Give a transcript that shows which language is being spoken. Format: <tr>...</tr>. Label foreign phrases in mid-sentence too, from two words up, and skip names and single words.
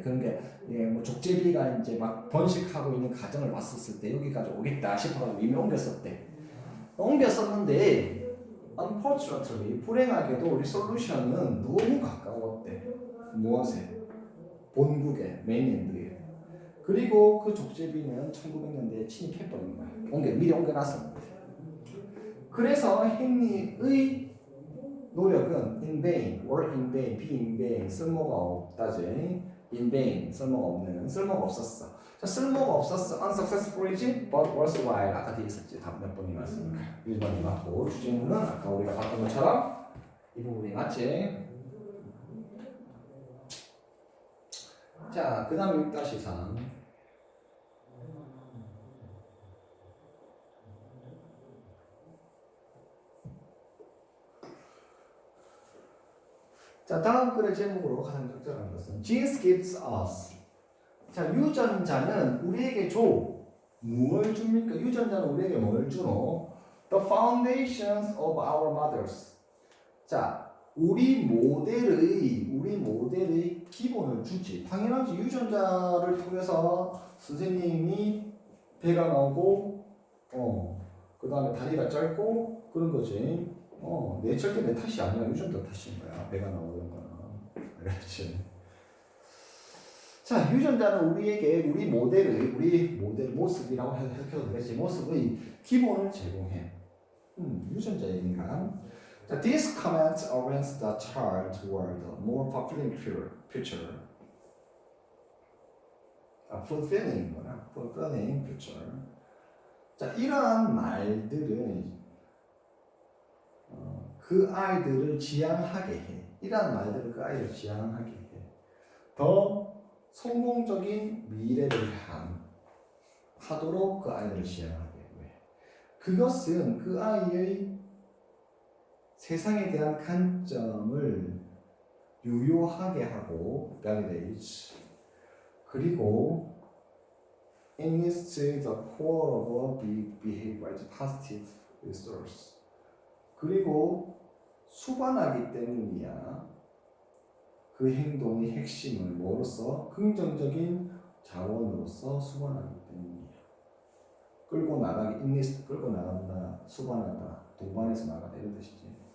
<ko>그런 게 뭐 족제비가 이제 막 번식하고 있는 과정을 봤었을 때 여기까지 오겠다 싶어가지고 이미 옮겼었는데 unfortunately 불행하게도 리솔루션은 너무 가까웠대. 무엇에? 본국에, 메인랜드에. 그리고 그 족제비는 1900년대에 침입해버린 거야. 미리 옮겨놨었는데. 그래서 헨리의 노력은</ko> <en>in vain, work in vain, be in vain,</en> <ko>쓸모가 없다지.</ko> <en>in vain,</en> <ko>쓸모가 없었어. 자, 쓸모가 없었어.</ko> <en>unsuccessful이지, but worthwhile.</en> <ko>아까 뒤에 있었지. 답 몇 번이 맞습니까? 1번이 맞고, 주제문은 아까 우리가 봤던 것처럼 이 부분이 맞지. 자, 그 다음에 6-3. 자, 다음 글의 제목으로 가장 적절한 것은</ko> <en>This gives us.</en> <ko>자, 유전자는 우리에게 줘. 뭘 줍니까? 유전자는 우리에게 뭘 주노?</ko> <en>The foundations of our mothers.</en> <ko>자, 우리 모델의 기본을 주지. 당연하지. 유전자를 통해서 선생님이 배가 나오고, 그 다음에 다리가 짧고 그런 거지. 내 절대 내 탓이 아니야. 유전자 탓인 거야. 배가 나오는 거는. 그렇지. 자, 유전자는 우리에게 우리 모델 모습이라고 해석해도 되겠지. 모습의 기본을 제공해. 유전자 얘기인가? 자,</ko> <en>these comments orient the child toward a more fulfilling future.</en> <ko>fulfilling구나.</ko> <en>fulfilling future.</en> <ko>자, 이러한 말들은 그 아이들을 지향하게 해. 이러한 말들은 그 아이를 지향하게 해. 더 성공적인 미래를 하도록 그 아이를 지향하게 해. 그것은 그 아이의 세상에 대한 관점을 유효하게 하고 validates.</ko> <en>그리고 enlists the core of behavior as positive resource.</en> <ko>그리고 수반하기 때문이야. 그 행동의 핵심을 뭐로써? 긍정적인 자원으로서 수반하기 때문이야. 끌고 나가기, 인리스트 끌고 나간다, 수반한다, 동반해서 나가다 이런 뜻이지.</ko>